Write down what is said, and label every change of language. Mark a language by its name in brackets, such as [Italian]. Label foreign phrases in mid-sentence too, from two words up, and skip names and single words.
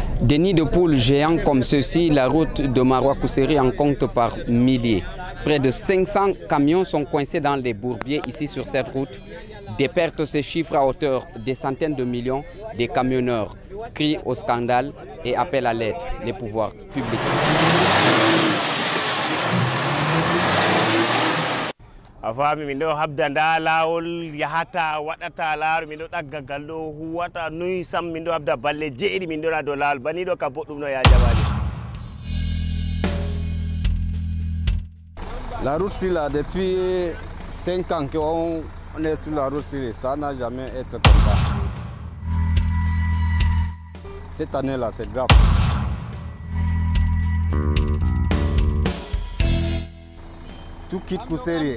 [French] Des nids de poules géants comme ceux-ci, la route de Maroua-Kousseri en compte par milliers. Près de 500 camions sont coincés dans les bourbiers ici sur cette route. Des pertes se chiffrent à hauteur des centaines de millions. Des camionneurs crient au scandale et appellent à l'aide les pouvoirs publics. [Fula] Afami min ɗo habda nda lawol yahata waɗata laaru min ɗo ɗagga ngal ɗo huwata noyi sam min ɗo habda balle jeeɗiɗi min ɗona dow lawol bani ɗo ka boɗɗum no ya jaɓaɗi. [French] La route ci là depuis 5 ans qu'on est sur la route ci, ça n'a jamais été comme ça. Cette année là c'est grave. Tout quitte Kousseri.